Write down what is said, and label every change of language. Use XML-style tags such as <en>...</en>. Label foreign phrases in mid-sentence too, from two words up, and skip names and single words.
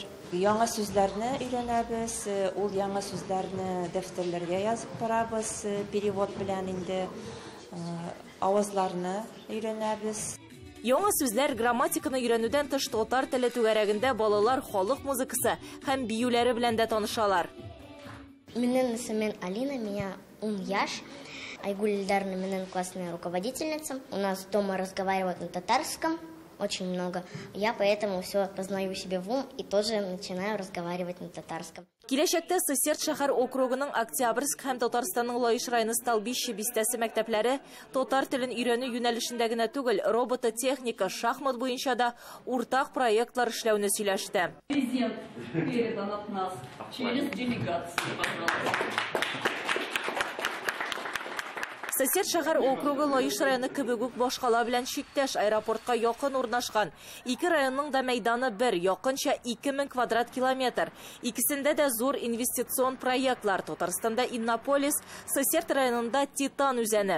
<tt>Яңа сүзләрне өйрәнәбез, ул яңа сүзләрне дәфтәрләргә язып барабыз, перевод белән инде авызларны өйрәнәбез. Яңа сүзләр, грамматиканы өйрәнүдән тыш татар теле түгәрәгендә балалар халык музыкасы һәм биюләре белән дә танышалар. Минем исемем Алина, меня 10 яшь. Айгуль Ильдаровна, минем</tt> <ru>классная руководительница. У нас дома разговаривают на татарском очень много. Я поэтому все познаю себе в ум и тоже начинаю разговаривать на татарском.</ru> <tt>Киләчәктә Сосед шәһәр округының Октябрьск һәм Татарстанның Лаеш районы Столбище бистәсе мәктәпләре татар телен өйрәнү юнәлешендә генә түгел, робототехника, шахмат буенча да уртак проектлар эшләүне сөйләште.</tt> <ru>Президент передан от нас через делегацию, пожалуйста.</ru> <tt>Сосед шәһәр округы Лаеш районы кебек үк башкала белән чиктәш аэропортка якын урнашкан. Ике районның да мәйданы бер, якынча 2000 квадрат километр. Икесендә дә зур инвестицион проектлар. Татарстанда Иннополис, Сосед районында Титан үзәне.</tt>